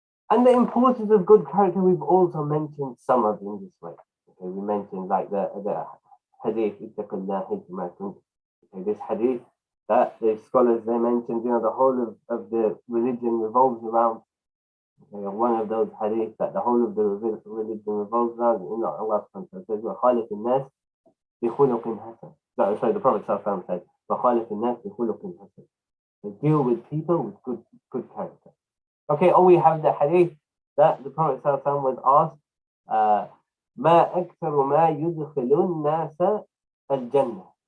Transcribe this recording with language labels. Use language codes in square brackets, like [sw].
[en] And the importance of good character, we've also mentioned some of in this way. Okay, we mentioned like the hadith, okay, this hadith that the scholars, they mentioned, the whole of the religion revolves around. Okay, one of those hadith that the whole of the religion revolves around. Allah says, [ar] وَخَالِقِ النَّاسِ بِخُلُقٍ حَسَنٍ. [en] Sorry, the Prophet said, [ar] وَخَالِقِ النَّاسِ بِخُلُقٍ حَسَنٍ. [en] They deal with people with good character. Okay, we have the hadith that the Prophet was asked, [ar] مَا أَكْثَرُ مَا يُدْخِلُ النَّاسَ الْجَنَّةِ.